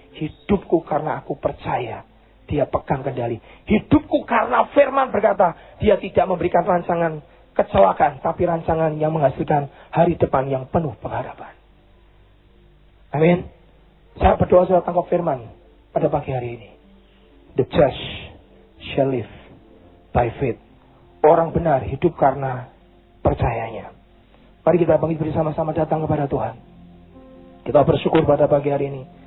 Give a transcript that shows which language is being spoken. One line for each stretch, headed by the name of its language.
Indonesian: Hidupku karena aku percaya. Dia pegang kendali. Hidupku karena firman berkata, dia tidak memberikan rancangan kecelakaan, tapi rancangan yang menghasilkan hari depan yang penuh pengharapan. Amin. Saya berdoa sudah tangkap firman pada pagi hari ini.
English: The just shall live by faith.
Indonesian: Orang benar hidup karena percayanya. Mari kita bangkit bersama-sama datang kepada Tuhan. Kita bersyukur pada pagi hari ini.